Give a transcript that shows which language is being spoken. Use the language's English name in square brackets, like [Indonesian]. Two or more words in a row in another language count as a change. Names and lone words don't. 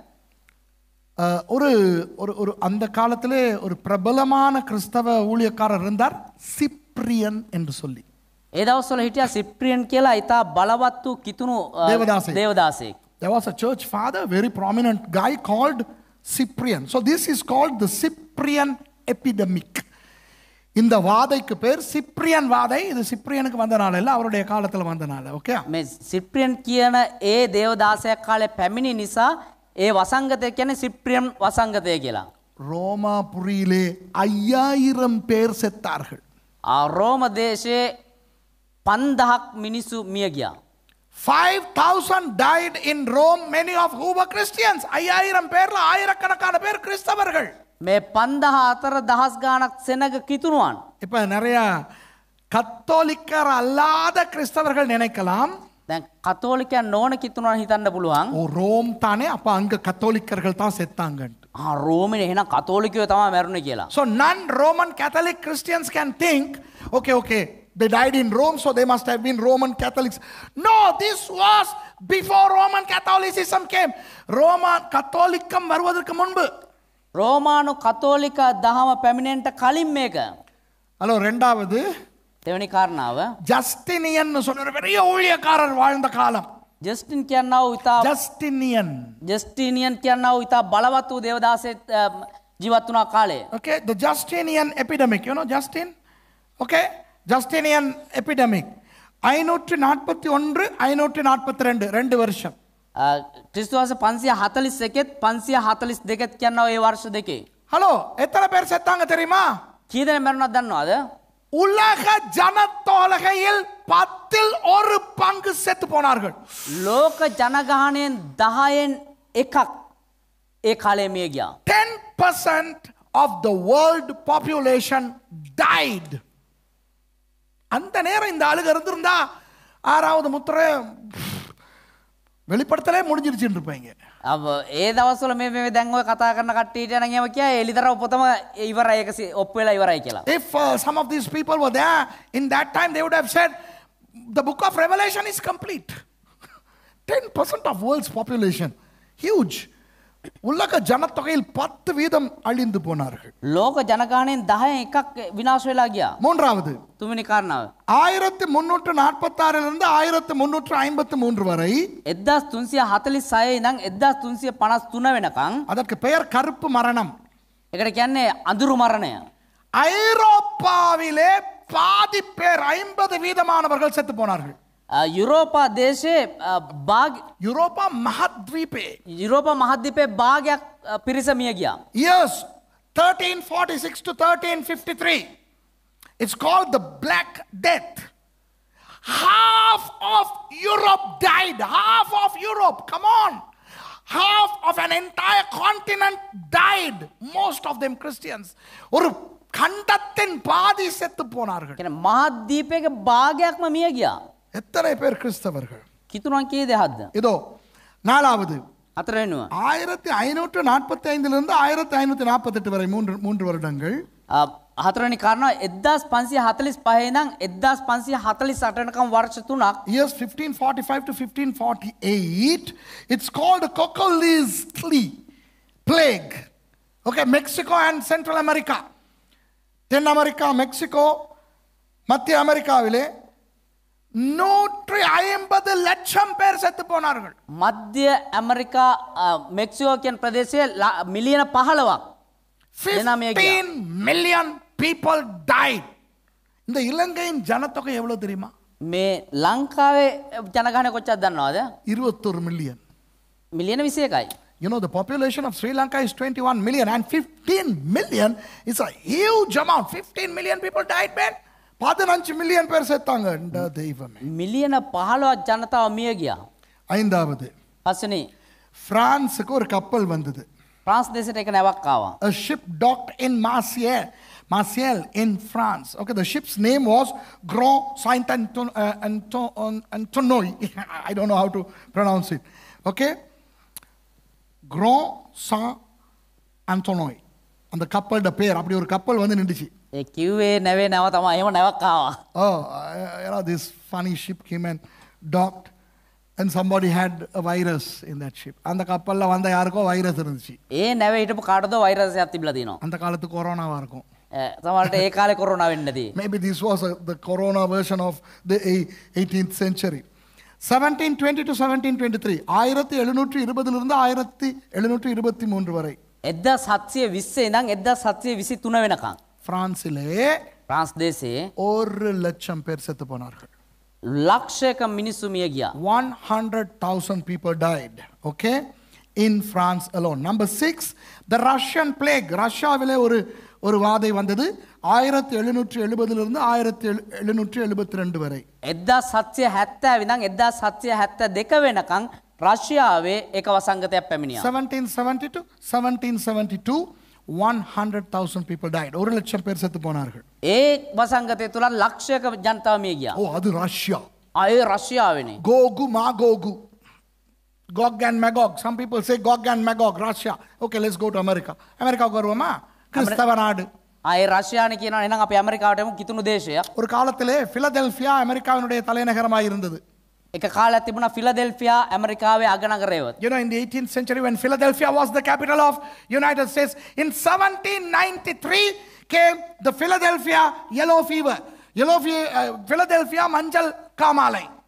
[Tamil] ஒரு ஒரு அந்த காலத்திலே ஒரு பிரபலமான கிறிஸ்தவ ஊழியக்காரர் இருந்தார், சிப்ரியன் என்று சொல்லி. [Sinhala] ඒ දවස්වල හිටියා සිප්‍රියන් කියලා ඉතා බලවත් වූ කිතුණු දේවදාසෙක්. [English] There was a church father, very prominent guy called Cyprian. So this is called the Cyprian epidemic. [Tamil] இந்த வாதைக்கு பேர் சிப்ரியன் வாதை. இது சிப்ரியனுக்கு வந்தனால இல்ல, அவருடைய காலத்துல வந்தனால. ஓகே, [Sinhala] මේ සිප්‍රියන් කියන ඒ දේවදාසයක් කාලේ පැමිණි නිසා ඒ වසංගතය කියන්නේ සිප්‍රියන් වසංගතය කියලා. [Tamil] ரோமாபுரியிலே 5000 பேர் செத்தார்கள். [Sinhala] රෝම දේශයේ 5000ක් මිනිස්සු මිය ගියා. [English] 5000 died in Rome, many of who were Christians. [Tamil] 5000 பேர்ல ஆயிரக்கணக்கான பேர் கிறிஸ்தவர்கள். [Sinhala] මේ 5000 අතර දහස් ගාණක් සෙනග කිතුණුවන්. [Tamil] இப்ப நிறைய கத்தோலிக்கர் அல்லாத கிறிஸ்தவர்கள் நினைக்கலாம், [Sinhala] දැන් කතෝලිකයන් නොවන කිතුණුවන් හිතන්න පුළුවන්. [Tamil] ஓ ரோம் தானே, அப்ப அங்க கத்தோலிக்கர்கள் தான் செத்தாங்கன்னு. [Sinhala] රෝමේ එහෙනම් කතෝලිකයෝ තමයි මැරුණේ කියලා. [English] So non-Roman Catholic Christians can think, okay, they died in Rome, so they must have been Roman Catholics. No, this was before Roman Catholicism came. Roman Catholicum [Tamil] வருவதற்கு முன்பு. [Sinhala] රෝමානු කතෝලික දහම පැමිණෙන්නට කලින් මේක. [Tamil] ஹலோ, ரெண்டாவது [Sinhala] දෙවෙනි කාරණාව [Tamil] ஜஸ்டினியன் சொன்ன ஒரு பெரிய ஊழியக்காரர் வாழ்ந்த காலம். [Sinhala] ජස්ටින් කියනවා ඉතා ජස්ටිනියන් කියනවා ඉතා බලවත් වූ දේවදාසෙක් ජීවත් වුණා කාලේ. [English] Okay, the Justinian epidemic, you know Justin? Okay, Justinian epidemic 541 542 [Tamil] ரெண்டு வருஷம். [Sinhala] ක්‍රිස්තු වර්ෂ 541 542 කියනවා ඒ වර්ෂ දෙකේ. [Tamil] ஹலோ, எத்தனை பேர் செத்தாங்க தெரியுமா? [Sinhala] කී දෙනෙක් මැරුණාද දන්නවද? [Tamil] உலக ஜனத்தொகையில் 1/10 பங்கு செத்து போனார்கள். [Sinhala] ලෝක ජනගහනයෙන් 10න් එකක් ඒ කාලේ මිය ගියා. [English] 10% of the world population died. [Tamil] அந்த நேரம் இந்த ஆளுங்க இருந்திருந்தா 6வது முத்திரை வெளிப்படுத்தலே முடிஞ்சிருச்சுன்னு இருப்பாங்க. [Sinhala] ඒ දවස්වල මේ දැන් ඔය කතා කරන කට්ටියට නම් ඒව කිය එලිතරව පොතම ඉවරයි ඒක ඔප්පු වෙලා ඉවරයි කියලා. [English] If some of these people were there in that time, they would have said the book of Revelation is complete. 10% of world's population, huge. [Tamil] உலக ஜனத்தொகையில் 10% அழிந்து போனார்கள். [Sinhala] ලෝක ජනගහනයෙන් 10න් එකක් විනාශ වෙලා ගියා. [Tamil] மூன்றாவது, [Sinhala] තුන්වෙනි කාරණාව [Tamil] 1346 இருந்து 1353 வரை [Sinhala] 1346 ඉඳන් 1353 වෙනකන් [Tamil] அதற்கு பெயர் கருப்பு மரணம். [Sinhala] ඒකට කියන්නේ අඳුරු මරණය. [Tamil] ஐரோப்பாவிலே பாதி பேர் 50% செத்து போனார்கள். [Sinhala] යුරෝපා දේශයේ යුරෝපා මහද්වීපේ, යුරෝපා මහද්වීපයේ භාගයක් පිරිස මිය ගියා. [English] years 1346 to 1353, it's called the Black Death. Half of Europe died. Half of Europe, come on, half of an entire continent died, most of them Christians. [Tamil] ஒரு கண்டத்தின் பாதி செத்து போனார்கள். [Sinhala] කියන්නේ මහද්වීපයේ භාගයක්ම මිය ගියා. [Tamil] எத்தனை பேர் கிறிஸ்தவர்கள்? [Sinhala] කිතුණුවන් කී දෙහක්ද? [Tamil] இதோ நாலாவது, [Sinhala] හතරවෙනිව [Tamil] 1545 இருந்து 1548 வரை மூன்று வருடங்கள். [Sinhala] හතරවෙනි කාරණා 1545 ඉඳන් 1548 වෙනකම් වර්ෂ 3ක්. [English] Years 1545 to 1548, it's called the Coccoliztli plague. Okay, Mexico and Central America, [Tamil] தென் அமெரிக்கா, மெக்சிகோ, மத்திய அமெரிக்காவிலே 150 லட்சம் பேர் செத்து போனார்கள். [Sinhala] මධ්‍ය ඇමරිකා මෙක්සිකෝ කියන ප්‍රදේශයේ මිලියන 15ක් [English] 15 million people died. இந்த இலங்கையின் ஜனத்தொகை எவ்வளவு தெரியுமா? මේ ලංකාවේ ජනගහනය කොච්චරද දන්නවද? 21 million. මිලියන 21යි. You know, the population of Sri Lanka is 21 million and 15 million is a huge amount. 15 million people died, man. [Tamil] 15 மில்லியன் பேர் செத்தாங்க. தெய்வமே. [Sinhala] මිලියන 15ක් ජනතාව මිය ගියා. [Tamil] ஐந்தாவது. [Sinhala] පස්වෙනි [Tamil] பிரான்சுக்கு ஒரு கப்பல் வந்தது. [Sinhala] ප්‍රාන්ස් දේශයට එක නැවක් ආවා. [English] A ship docked in Marseille in France. Okay, the ship's name was Grand Saint-Antoine. I don't know how to pronounce it. Okay? Grand Saint-Antoine. [Tamil] அந்த கப்பலோட பேர் அப்படி ஒரு கப்பல் வந்து நின்றுச்சு. [Sinhala] ඒ කිව්වේ නැවේ නැව තමයි. එහෙම නැවක් ආවා. [English] Oh, you know, this funny ship came and docked and somebody had a virus in that ship. [Tamil] அந்த கப்பல்ல வந்த யாருக்கோ வைரஸ் இருந்துச்சு. [Sinhala] ඒ නැවේ හිටපු කාටද වෛරස් එකක් තිබිලා තියෙනවා. [Tamil] அந்த காலத்து கொரோனாவா இருக்கும். [Sinhala] සමහරට ඒ කාලේ කොරෝනා වෙන්න ඇති. [English] Maybe this was the corona version of the 18th century. [Tamil] 1720 to 1723 1720 லிருந்து 1723 வரை [Sinhala] 1720 ඉඳන් 1723 වෙනකන් [Tamil] பிரான்சிலே [Sinhala] ප්‍රාන්ස් දේශයේ [Tamil] 1 லட்சம் பேர் செத்து போனார்கள். [Sinhala] ලක්ෂයක මිනිස්සු මිය ගියා. [English] 100,000 people died. Okay? In France alone. Number 6, the Russian plague. [Tamil] ரஷ்யாவிலே ஒரு வாதை வந்தது 1770 லிருந்து 1772 வரை. [Sinhala] 1770 ඉඳන් 1772 වෙනකන් රෂ්‍යාවේ එක වසංගතයක් පැමිණියා. [English] 1770 to 1772 100,000 people died. [Tamil] 1 லட்சம் பேர் செத்து போனார்கள். [Sinhala] ඒ වසංගතය තුල ලක්ෂයක ජනතාව මිය ගියා. [Tamil] ஓ அது ரஷ்யா. [Sinhala] ඒ රෂ්‍යාවනේ. [English] Gogu Magogu. Gog and Magog. Some people say Gog and Magog, Russia. Okay, let's go to America. [Tamil] America வருவோமா? கிறிஸ்தவ நாடு. [Sinhala] ඒ රෂ්‍යානේ කියනවා එහෙනම් අපි ඇමරිකාවට යමු කිතුණු දේශයක්. [Tamil] ஒரு காலத்திலே பிலடெல்பியா அமெரிக்காவினுடைய தலைநகரமாக இருந்தது. [Sinhala] එක කාලයක් තිබුණා ෆිලඩෙල්ෆියා ඇමරිකාවේ අගනගරයව. [English] You know, in the 18th century when Philadelphia was the capital of United States, in 1793 came the Philadelphia yellow fever. [Tamil] Philadelphia மஞ்சள் காமாலை.